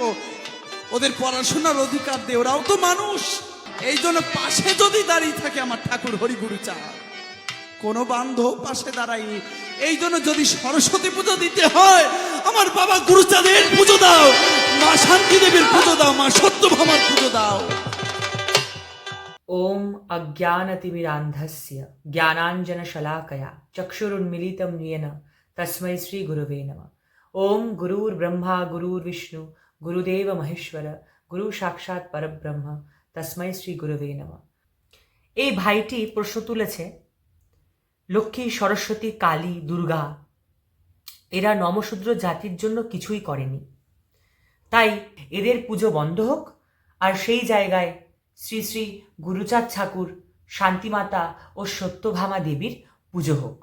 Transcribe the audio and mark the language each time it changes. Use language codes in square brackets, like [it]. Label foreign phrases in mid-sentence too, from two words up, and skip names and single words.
[bn] ওদের পড়াশোনার অধিকার দে, ওরাও তো মানুষ। এই জন্য পাশে যদি দাঁড়িয়ে থাকে আমার ঠাকুর হরিগুরু চা, কোনো বান্ধব পাশে দাঁড়ায়নি। এই জন্য যদি সরস্বতী পুজো দিতে হয় আমার বাবা গুরুচাঁদের পুজো দাও, মা শান্তি দেবীর পুজো দাও, মা সত্যভামার পুজো দাও। [sa] ओम अज्ञानतिमिरान्धस्य ज्ञानाञ्जनशलाकया चक्षुरुन्मीलितं येन तस्मै श्रीगुरवे नमः। ओम गुरुर्ब्रह्मा गुरुर्विष्णु गुरुदेव महेश्वर गुरु साक्षाৎ परब्रह्म तस्मै श्रीगुरवे नमः। [bn] এই ভাইটি প্রশ্ন তুলেছে, লক্ষ্মী, সরস্বতী, কালী, দুর্গা এরা নমশূদ্র জাতির জন্য কিছুই করেনি, তাই এদের পুজো বন্ধ হোক আর সেই জায়গায় শ্রী শ্রী গুরুচাঁদ ঠাকুর, শান্তিমাতা ও সত্যভামা দেবীর পুজো হোক।